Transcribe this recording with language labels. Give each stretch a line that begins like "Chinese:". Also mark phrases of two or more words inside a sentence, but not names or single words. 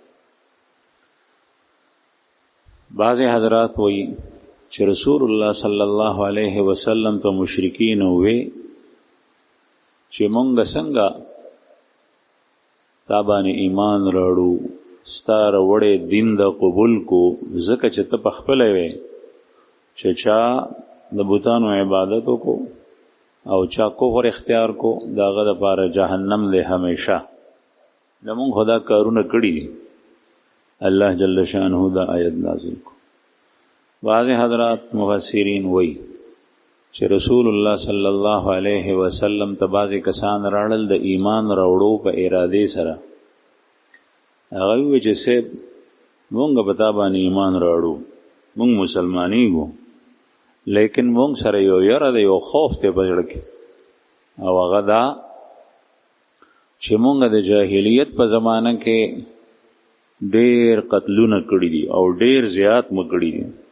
Pashto: بعض حضرات وی چې رسول الله
Arabic: صلی الله علیه وسلم
Pashto: ته مشرکین وی چې مونږ څنګه تا باندې ایمان راړو، ستا راوړی دین د قبول کو، ځکه چې ته پخپله وی چې چا د بوتانو عبادت کو او چا کفر اختیار کو دا هغه دپاره جهنم دی همیشه. زمونږ خو دا کارونه کړي دي.
Arabic: الله جل شانه
Pashto: دا آیت نازل کو. بعض حضرات مفسرین وی چې رسول الله
Arabic: صلی الله علیه وسلم
Pashto: ته بعضې کسان راړل د ایمان راوړو په ارادې سره. هغه وی چې صاحب مونږ په تا باندې ایمان راوړو، مونږ مسلمانېږو، لیکن مونږ سره یو یره دی، یو خوف دی په زړه کې، او هغه دا چې مونږ د جاهلیت په زمانه کې ډېر قتلونه کړي دي او ډېر زیات مو کړي دي،